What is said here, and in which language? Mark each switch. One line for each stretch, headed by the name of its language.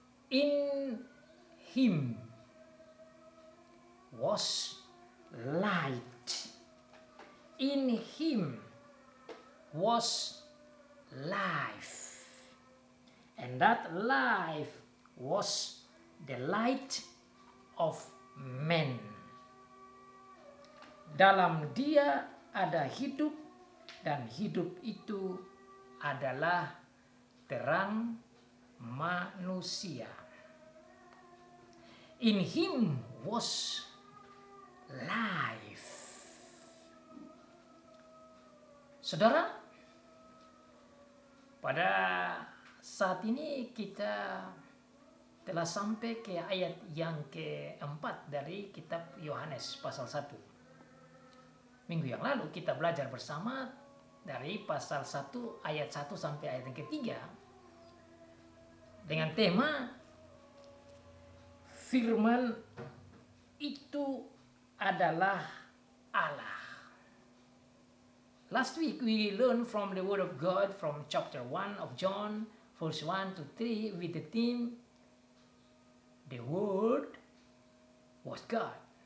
English: In him was light. In him was life. And that life was the light of men.
Indonesian: Dalam Dia ada hidup, dan hidup itu adalah terang manusia.
English: In him was life.
Indonesian: Saudara, pada saat ini kita telah sampai ke ayat yang keempat dari kitab Yohanes pasal 1. Minggu yang lalu kita belajar bersama dari pasal 1 ayat 1 sampai ayat yang ketiga dengan tema firman itu adalah Allah.
English: Last week we learned from the Word of God from chapter 1 of John verse 1 to 3 with the theme The Word was God.